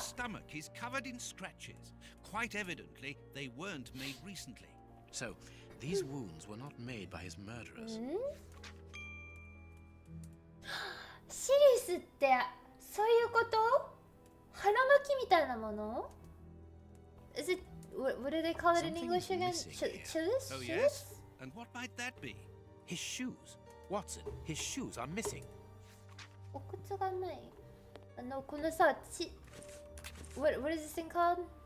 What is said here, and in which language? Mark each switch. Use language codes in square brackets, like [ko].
[en] stomach is covered in scratches. Quite evidently, they weren't made recently. So, these wounds were not made by his murderers. [ja] シリスってそういうこと？腹巻きみたいなもの？ [en] Is it what do they call it in English again? Chilish? Oh, yes? And what might that be? His shoes. Watson, his shoes are missing. [ja] お靴がない。このさ、 [en] what is this thing called?